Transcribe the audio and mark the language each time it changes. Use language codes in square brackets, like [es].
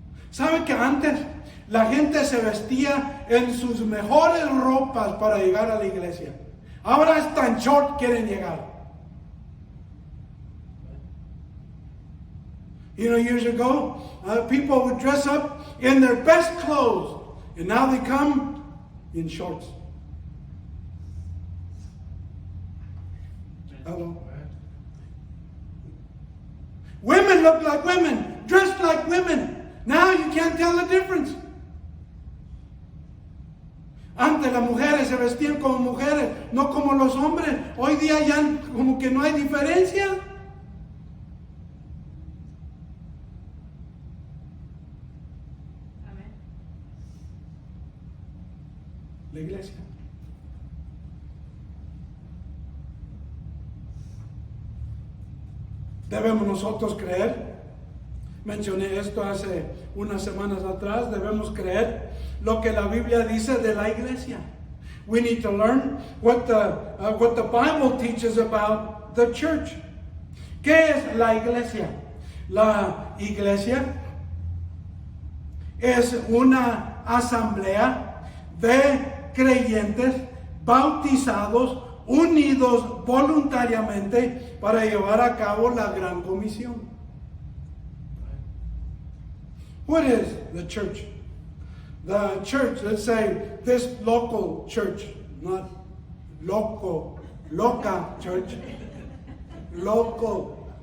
[es] ¿Sabe que antes la gente se vestía en sus mejores ropas para llegar a la iglesia? Ahora hasta en short quieren llegar. [en] You know, years ago, people would dress up in their best clothes, and now they come in shorts. Hello. Women look like women, dressed like women. Now you can't tell the difference. [es] Antes las mujeres se vestían como mujeres, no como los hombres. Hoy día ya como que no hay diferencia. Amén. La iglesia. Debemos nosotros creer. Mencioné esto hace unas semanas atrás. Debemos creer lo que la Biblia dice de la iglesia. [en] We need to learn what the Bible teaches about the church. [es] ¿Qué es la iglesia? La iglesia es una asamblea de creyentes bautizados, unidos voluntariamente para llevar a cabo la gran comisión. [en] What is the church? The church, let's say this local church, not local, loca church, local.